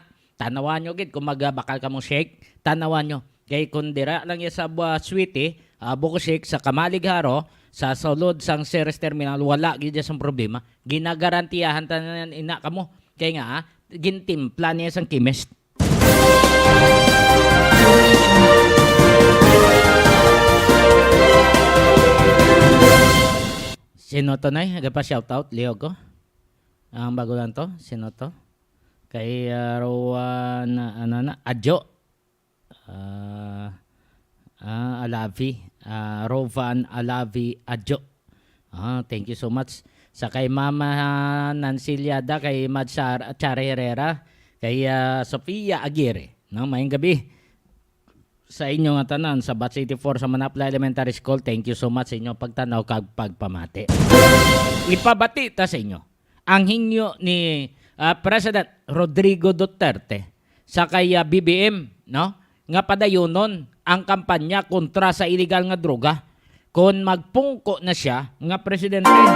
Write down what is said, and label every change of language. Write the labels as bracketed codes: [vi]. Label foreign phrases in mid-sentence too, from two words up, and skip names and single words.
[hil] Tanawan nyo gid kung magbakal ka mong shake, tanawan nyo. Kay kung dira lang ya sa Sweetie Boko Shake sa Kamalig-Haro sa sulod sang Ceres Terminal, wala gid sang problema. Ginagarantiyahan tanan ina kamo. Kay nga gintimpla niya sang chemist. Sino to na? Nagpa-shoutout, Leo ko. Ang bago lang to. Sino to? Kay Rowan, Adjo. Alavi. [en] Rovan Alavi Adjo. Thank you so much. [hil] Sa kay Mama Nancy Liada, kay Mad Chare Herrera, kay Sofia Aguirre. No, mayong gabi. Sa inyo nga tanan sa Bat 84 sa Manapla Elementary School, [en] thank you so much [hil] sa inyo pagtanaw kag pagpamati. Ipabati ta sa inyo ang hinyo ni President Rodrigo Duterte sa kay BBM, no? Nga padayonon ang kampanya kontra sa illegal nga droga kung magpungko na siya nga presidente.